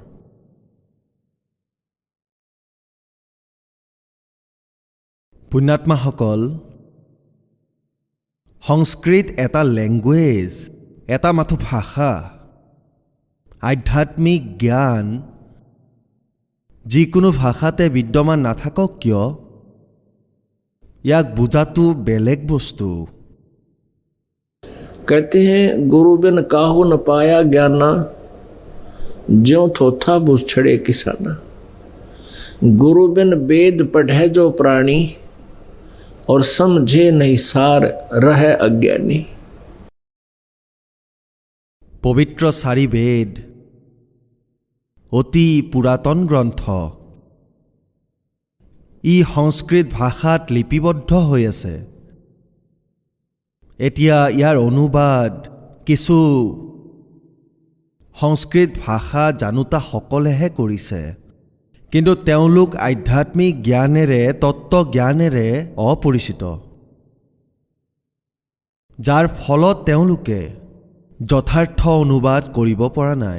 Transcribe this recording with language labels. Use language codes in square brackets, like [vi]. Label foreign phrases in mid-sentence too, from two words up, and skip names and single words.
[as] পুণ্যাত্মাসকল, সংস্কৃত এটা লেংগুৱেজ, এটা মাথো ভাষা, আধ্যাত্মিক জ্ঞান যিকোনো ভাষাতে বিদ্যমান নাথাকক কিয়, ইয়াক বুজাটো বেলেগ বস্তু। [hi] कहते हैं गुरु बिन काहू न पाया ज्ञाना। ज्यों थोथा बुझ छड़े किसाना। गुरु बिन वेद पढ़े जो प्राणी, और समझे नहीं सार रहे अज्ञानी। [as] পবিত্ৰ চাৰি বেদ অতি পুৰাতন গ্ৰন্থ। ই সংস্কৃত ভাষাত লিপিবদ্ধ হৈ আছে। এতিয়া ইয়াৰ অনুবাদ কিছু সংস্কৃত ভাষা জানোতাসকলেহে কৰিছে, কিন্তু তেওঁলোক আধ্যাত্মিক জ্ঞানেৰে তত্ত্বজ্ঞানেৰে অপৰিচিত, যাৰ ফলত তেওঁলোকে যথাৰ্থ অনুবাদ কৰিব পৰা নাই।